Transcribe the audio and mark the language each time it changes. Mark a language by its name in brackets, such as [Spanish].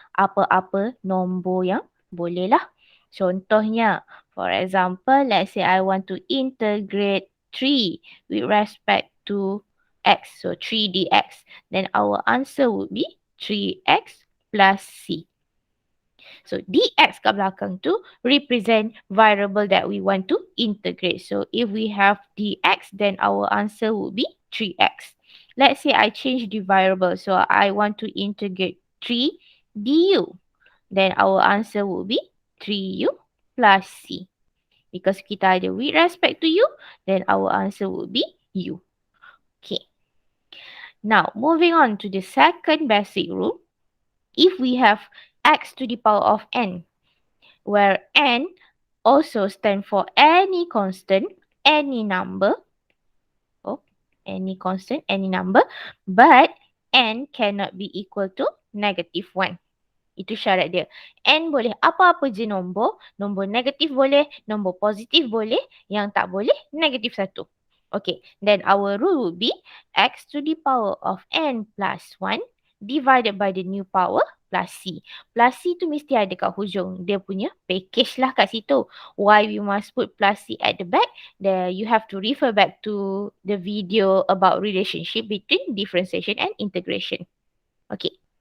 [Malay] Apa-apa nombor yang boleh lah. Contohnya, [English] for example, let's say I want to integrate 3 with respect to x. So 3 dx. Then our answer would be 3x plus c. So dx [Malay] kat belakang tu [English] represent variable that we want to integrate. So if we have dx, then our answer would be 3x. Let's say I change the variable. So I want to integrate 3 du. Then our answer would be 3u plus c. Because [Malay] kita ada [English] with respect to u, then our answer would be u. Okay. Now, moving on to the second basic rule. If we have x to the power of n, where n also stand for any constant, any number, any constant, any number, but n cannot be equal to -1. [Malay] Itu syarat dia. N boleh apa-apa je nombor. Nombor negatif boleh, nombor positif boleh, yang tak boleh -1. [English] Okay, then our rule would be x to the power of n plus 1 divided by the new power plus c. [Malay] Plus c tu mesti ada kat hujung. Dia punya package lah kat situ. [English] Why we must put plus c at the back? You have to refer back to the video about relationship between differentiation and integration. Okay.